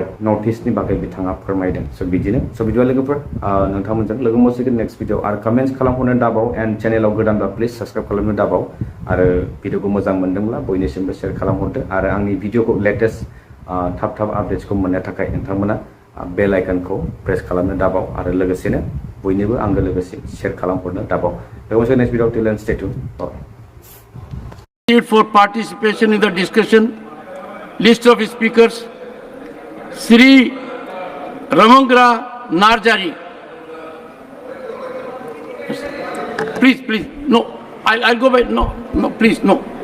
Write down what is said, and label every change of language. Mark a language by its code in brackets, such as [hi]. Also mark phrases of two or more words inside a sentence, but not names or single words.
[brx] नर्थ इस्टनि बागै बिथाङा फोरमायदों स' बिदिनो स' बिदिबा लोगोफोर नोंथांमोनजों लोगो मोनसिगोन [en] next video [brx] आरो कमेन्ट्स खालामहरनो दाबाव [en] and channelao [brx] गोदानब्ला [en] please subscribe [brx] खालामनो दाबाव आरो भिडिअखौ मोजां मोनदोंब्ला बयनिसिमबो शेयार खालामहरदो आरो आंनि भिडिअखौ लेटेस्ट थाब थाब आपडेट्सखौ मोननो थाखाय नोंथांमोना [en] bell iconkhou [brx] प्रेस खालामनो दाबाव आरो लोगोसेनो बयनिबो आंगो लोगोसे शेयार खालामहरनो दाबाव लोगोसे [en] next video till and stay tune For participation in the discussion, list of speakers, Sri Rwngwra Narzary. Please, no, I'll go by, no, please, no.